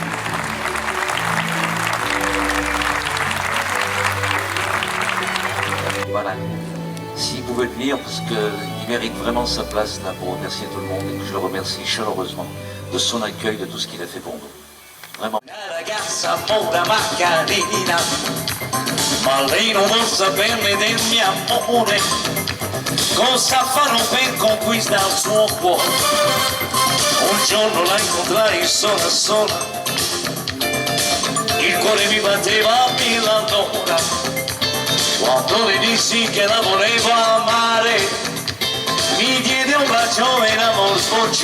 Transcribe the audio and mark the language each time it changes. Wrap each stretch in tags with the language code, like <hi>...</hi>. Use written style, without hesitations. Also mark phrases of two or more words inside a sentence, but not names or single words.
<fr>Voilà. S'il pouvait venir, parce qu'il mérite vraiment sa place là pour remercier tout le monde et que je le remercie chaleureusement de son accueil, de tout ce qu'il a fait pour nous. Vraiment.</fr> <it>La ragazza povera Margarina, ma lei non vuol saperne del mio amore, cosa farò per conquistare il suo cuore? Un giorno la incontrai sola, il cuore mi batteva a 1000 all'ora, quando le dissi che la volevo amare, mi diede un bacio e l'amor sbocciò.</it>